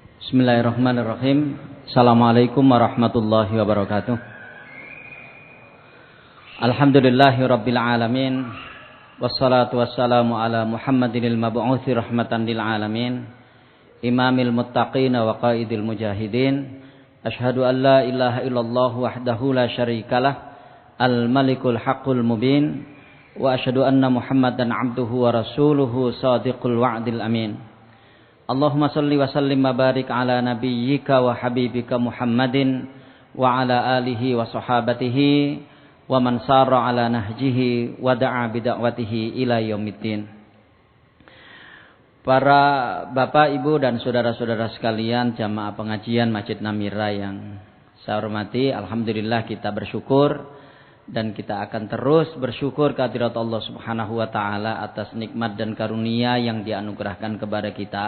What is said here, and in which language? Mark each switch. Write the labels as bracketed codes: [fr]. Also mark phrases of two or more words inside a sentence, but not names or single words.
[ar] بسم الله الرحمن الرحيم. السلام عليكم ورحمة الله وبركاته. الحمد لله رب العالمين. والصلاة والسلام على محمد المبعوث رحمة للعالمين. إمام المتقين وقائد المجاهدين. أشهد أن لا إله إلا الله وحده لا شريك له. الملك الحق المبين. وأشهد أن محمدا عبده ورسوله صادق الوعد الأمين. اللهم صل وسلم وبارك على نبيك وحبيبك محمد وعلى آله وصحابته ومن سار على نهجه ودعا بدعوته إلى يوم الدين. [id] Para bapak, ibu dan saudara-saudara sekalian jamaah pengajian Masjid Namira yang saya hormati, alhamdulillah kita bersyukur dan kita akan terus bersyukur kehadirat [ar] الله سبحانه وتعالى [id] atas nikmat dan karunia yang dianugerahkan kepada kita.